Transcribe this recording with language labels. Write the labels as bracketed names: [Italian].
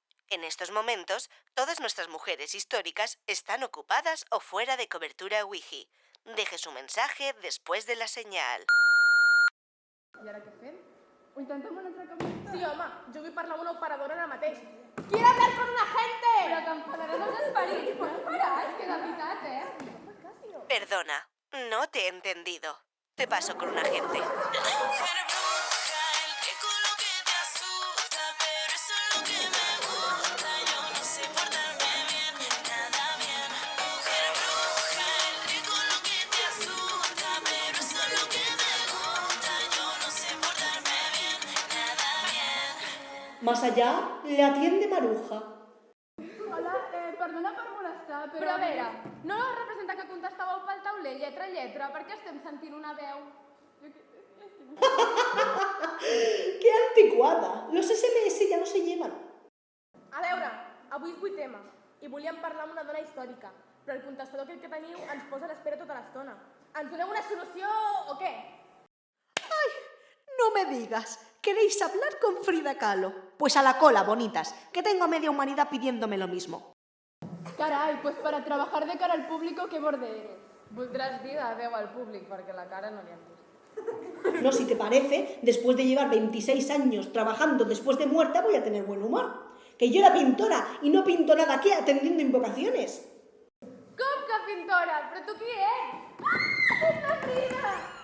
[Spanish] En estos momentos, todas nuestras mujeres históricas están ocupadas o fuera de cobertura Wi-Fi. Deje su mensaje después de la señal. [Catalan] I ara què fem? Ho intentem un altre cop més? Sí, home, jo vull parlar amb una operadora ara mateix. [Spanish] ¡Quiero hablar con un agente! [Catalan] Però que enfadaràs els esperits, pots parar? És que de veritat, [Spanish] Perdona, no te he entendido. Te paso con un agente. Más allá, le atiende Maruja. [Catalan] Hola, perdona per molestar, però... Però a veure, no representa que contestàveu pel tauler lletra a lletra, perquè estem sentint una veu. Que antiquada! [Spanish] Los SMS ja no se llevan. [Catalan] A veure, avui és 8M i volíem parlar amb una dona històrica, però el contestador que teniu ens posa a l'espera tota l'estona. Ens doneu una solució o què? [Spanish] No me digas, ¿queréis hablar con Frida Kahlo? Pues a la cola, bonitas, que tengo a media humanidad pidiéndome lo mismo. Caray, pues para trabajar de cara al público, qué borde eres. [Catalan] Voldràs dir de veu al públic, perquè la cara no li han vist. [Spanish] No, si te parece, después de llevar 26 años trabajando después de muerta, voy a tener buen humor. Que yo era pintora y no pinto nada aquí atendiendo invocaciones. [Catalan] Com que pintora? Però tu qui ets? Ah, és la Frida!